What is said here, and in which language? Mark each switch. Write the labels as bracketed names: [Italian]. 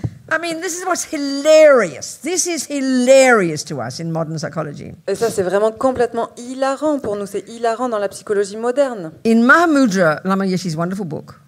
[English] I mean, this is what's hilarious. This is hilarious to us in modern psychology. [French] Et ça, c'est vraiment complètement hilarant pour nous. C'est hilarant dans la psychologie moderne. [English] In Mahamudra, Lama Yeshe's wonderful book,